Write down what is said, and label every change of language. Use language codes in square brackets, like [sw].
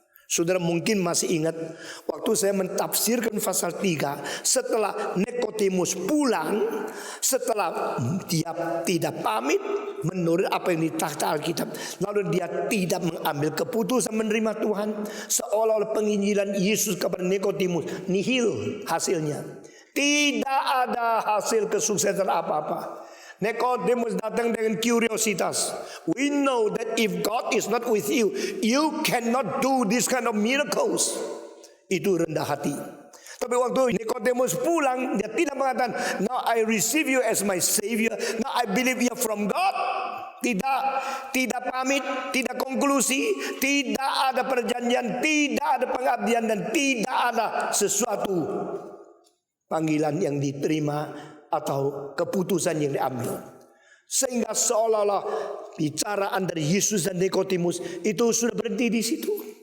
[id] Saudara mungkin masih ingat waktu saya mentafsirkan pasal 3, setelah Nikodemus pulang, setelah dia tidak pamit menurut apa yang ditakhta Alkitab, lalu dia tidak mengambil keputusan menerima Tuhan, seolah-olah penginjilan Yesus kepada Nikodemus nihil hasilnya. Tidak ada hasil kesuksesan apa-apa. Nikodemus datang dengan kuriositas. [en] We know that if God is not with you, you cannot do this kind of miracles. [id] Itu rendah hati. Tapi waktu Nikodemus pulang, dia tidak mengatakan, [en] now I receive you as my savior, now I believe you from God. [id] Tidak pamit, tidak konklusi, tidak ada perjanjian, tidak ada pengabdian, dan tidak ada sesuatu panggilan yang diterima atau keputusan yang diambil. Sehingga seolah-olah bicaraan dari Yesus dan Nikodemus itu sudah berhenti di situ.